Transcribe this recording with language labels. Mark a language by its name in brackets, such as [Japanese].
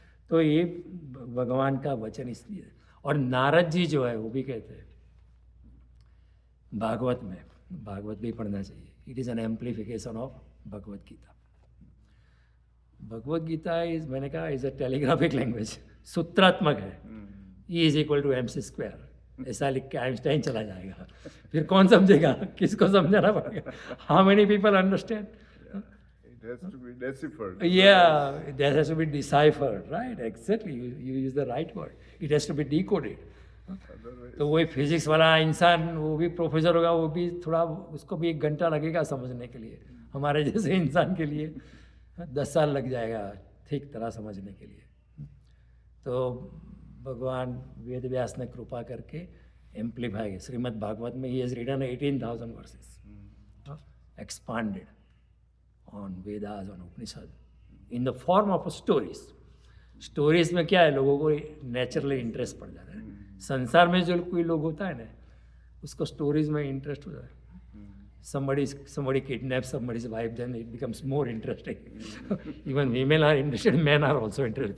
[Hindi] तो ये भगवान का वचन इसलिए। और नारद जी जो है वो भी कहते हैं भागवत में, भागवत भी पढ़ना चाहिए, [English] It is an amplification of Bhagavad Gita. Bhagavad Gita is, [Hindi] मैंने कहा, [English] is a telegraphic language, [Hindi] सूत्रात्मक है। [English] E is equal to MC square, [Hindi] ऐसा लिख के आइंस्टाइन चला जाएगा, फिर कौन समझेगा, किसको समझाना पड़ेगा? [English] How many people understand? It has to be deciphered. Yeah, that has to be deciphered, right? Exactly, you use the right word. It has to be decoded. Otherwise, [Hindi] तो वही फिजिक्स वाला इंसान, वो भी प्रोफेसर होगा, वो भी थोड़ा, उसको भी 1 घंटा लगेगा समझने के लिए। हमारे जैसे इंसान के लिए 10 साल लग जाएगा ठीक तरह समझने के लिए। तो भगवान वेद व्यास ने कृपा करके [English] amplify, [Hindi] श्रीमद् भागवत में he [English] Has written 18,000 verses expanded on Vedas, on Upanishad, in the form of stories. [Hindi] Stories में क्या है, लोगों को नेचुरली इंटरेस्ट पड़ जाता है। संसार में जो कोई लोग होता है ना, उसको स्टोरीज में इंटरेस्ट हो जाता है। [English] somebody kidnaps somebody's wife, then it becomes more interesting. Even women are interested, men are also interested.